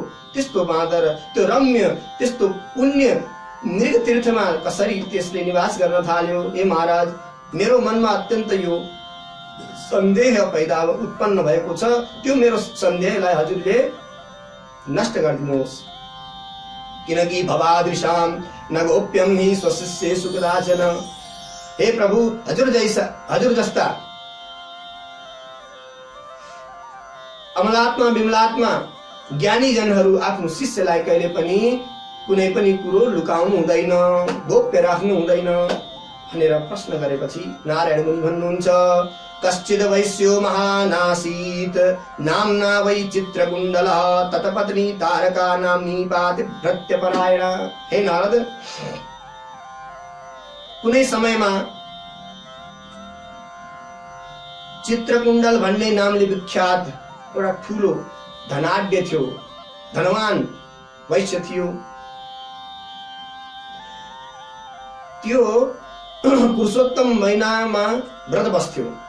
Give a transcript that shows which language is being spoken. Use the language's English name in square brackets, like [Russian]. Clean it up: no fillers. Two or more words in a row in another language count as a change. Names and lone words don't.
[Nepali] त्यस्तो बाँदर त्यो रम्य त्यस्तो पुण्य मृग तीर्थमा कसरी त्यसले निवास गर्न थाल्यो? हे महाराज, मेरो मनमा अत्यन्त यो सन्देह पैदा उत्पन्न भएको छ, त्यो मेरो सन्देहलाई हजुरले नष्ट गरिदिनुहोस्। [Sanskrit] किनकि भवादृशां न गोप्यं हि स्वशिष्येषु कदाचन। [Nepali] हे प्रभु, हजुर जस्ता अमलात्मा विमलात्मा ज्ञानी जनहरू आफ्नो शिष्यलाई कहिले पनि कुनै पनि कुरो लुकाउनु हुँदैन, गोप्य राख्नु हुँदैन भनेर प्रश्न गरेपछि नारायण मुनि भन्नुहुन्छ, [Sanskrit] कश्चिद वैश्यो महानासीत नाम्ना वै चित्रकुण्डलः ततपत्नी तारका नाम्नी पातिव्रत्यपरायणा। [Nepali] हे नारद, कुनै समयमा चित्रकुण्डल भन्ने नामले विख्यात एउटा ठुलो धनाढ्य थियो, धनवान वैश्य थियो। त्यो पुरुषोत्तम महिनामा व्रत बस्थ्यो।